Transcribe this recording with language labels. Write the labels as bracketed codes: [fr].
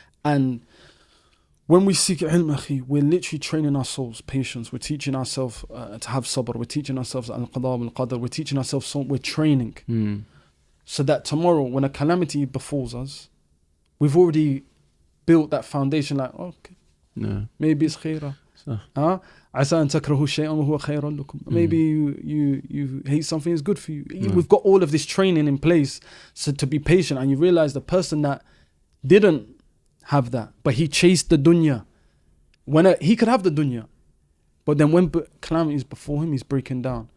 [en] And when we seek ilm, akhi, we're literally training our souls patience. We're teaching ourselves to have sabr. We're teaching ourselves al-qada wal-qadar. We're teaching ourselves, we're training so that tomorrow when a calamity befalls us, we've already built that foundation, like, okay, maybe it's khairah. [ar] عسى أن تكرهوا شيئا وهو خير لكم. [en] Maybe you hate something is good for you. We've got all of this training in place so to be patient, and you realize the person that didn't have that, but he chased the dunya. He could have the dunya, but then when calamity is before him, he's breaking down.